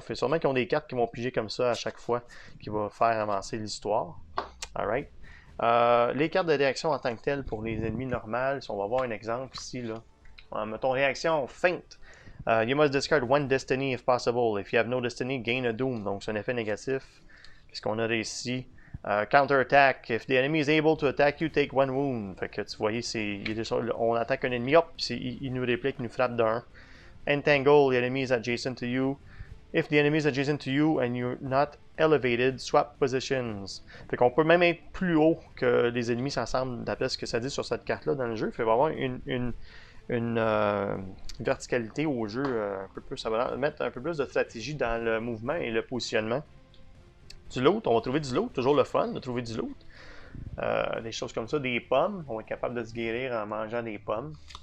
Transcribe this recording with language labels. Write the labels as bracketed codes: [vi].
[fr] Fait sûrement qu'ils ont des cartes qui vont piger comme ça à chaque fois, qui va faire avancer l'histoire. Alright. Les cartes de réaction en tant que telles pour les ennemis normales, si on va voir un exemple ici, là. Mettons réaction feinte. [en] You must discard one destiny if possible. If you have no destiny, gain a doom. [fr] Donc c'est un effet négatif. Qu'est-ce qu'on a ici? Counter-attack. [en] If the enemy is able to attack you, take one wound. [fr] Fait que tu vois, on attaque un ennemi, hop, il nous réplique, il nous frappe d'un. [en] Entangle, the enemy is adjacent to you. If the enemy is adjacent to you and you're not elevated, swap positions. [fr] Fait qu'on peut même être plus haut que les ennemis, ça semble, d'après ce que ça dit sur cette carte-là dans le jeu. Fait qu'il va y avoir une verticalité au jeu un peu plus. Ça va mettre un peu plus de stratégie dans le mouvement et le positionnement. Du loot, on va trouver du loot, toujours le fun de trouver du loot. Des choses comme ça, des pommes, on va être capable de se guérir en mangeant des pommes.